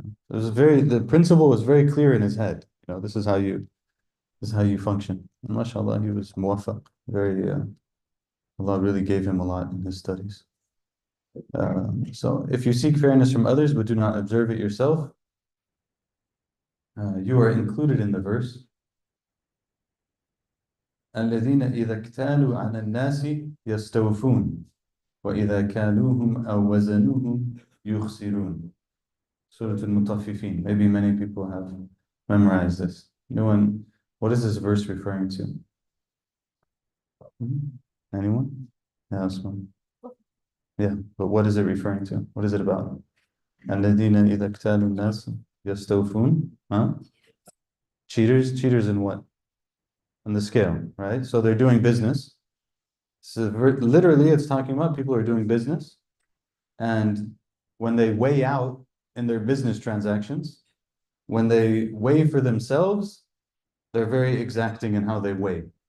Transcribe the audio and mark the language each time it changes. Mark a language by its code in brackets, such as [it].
[en] The principle was very clear in his head. This is how you function. And mashallah, he was muwaffaq. Allah really gave him a lot in his studies. So if you seek fairness from others but do not observe it yourself, you are included in the verse. [ar] الذين إذا اكتالوا على الناس يستوفون وإذا كالوهم أو وزنوهم يخسرون. [en] Surah Al-Mutaffifin. Maybe many people have memorized this. What is this verse referring to? Anyone? Yeah, Osman. Yeah, but what is it referring to? What is it about? [ar] الذين إذا اكتالوا الناس يستوفون. [en] Huh? Cheaters in what? On the scale, right? So they're doing business. So literally, it's talking about people who are doing business, and when they weigh out in their business transactions, when they weigh for themselves, they're very exacting in how they weigh.